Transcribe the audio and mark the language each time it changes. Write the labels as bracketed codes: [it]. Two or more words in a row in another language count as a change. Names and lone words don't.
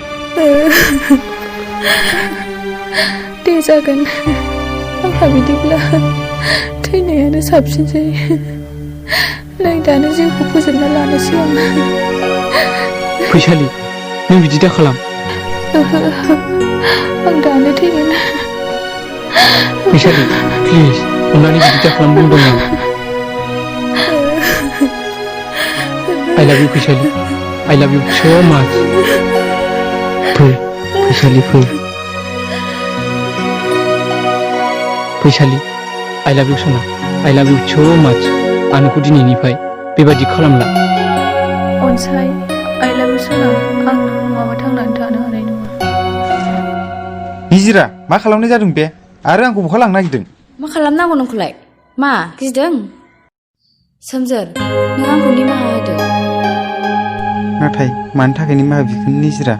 [brx] दे जागोन आंहा बिदिब्ला थैनायानो साबसिनसै नै दानो जिउखौ फोजोबना लानोसै आं फैसालि नों बिदि दा खालाम आं दानो थैगोन फैसालि प्लिज अननानै बिदि दा खालाम बुंदों आं [en] I love you [brx] फैसालि [en] I love you so much [brx] फैसालि फैसालि [en] I love you [brx] सना [en] I love you so much [brx] आं नोंखौ दिनैनिफ्राय बेबायदि खालामला अनसाय [en] I love you [brx] सना आं नों नङाबा थांनानै थानो हानाय नङा निजिरा मा खालामनाय जादों बे आरो आंखौ बहा लांनो नागिरदों मा खालामनांगौ नोंखौलाय मा गिदों सोमजोर नों आंखौ निमाहा होदो नाथाय मानि थाखाय निमाहा बिगोन निजिरा